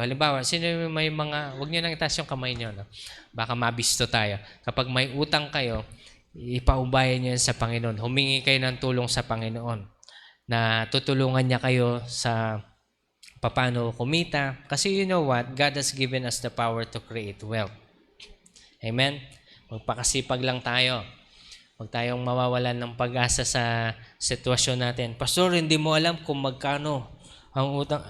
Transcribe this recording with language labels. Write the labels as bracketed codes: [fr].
[tl] Halimbawa, sino may mga, wag nyo nang itaas yung kamay nyo, no? Baka mabisto tayo. Kapag may utang kayo, ipaubayan nyo sa Panginoon. Humingi kayo ng tulong sa Panginoon na tutulungan niya kayo sa paano kumita. Kasi [en] you know what? God has given us the power to create wealth. [tl] Amen? Magpakasipag lang tayo. Huwag tayong mawawalan ng pag-asa sa sitwasyon natin. Pastor, hindi mo alam kung magkano ang utang.